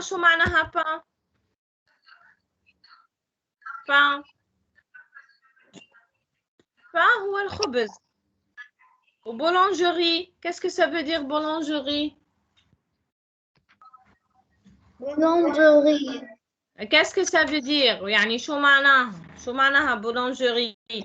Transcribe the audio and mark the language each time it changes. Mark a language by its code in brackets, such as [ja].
[ar] شو معناها pain? pain هو الخبز. وبولانجري. [fr] Qu'est-ce que ça veut dire boulangerie? Boulangerie. Qu'est-ce que ça veut dire? [ar] يعني شو معناها boulangerie?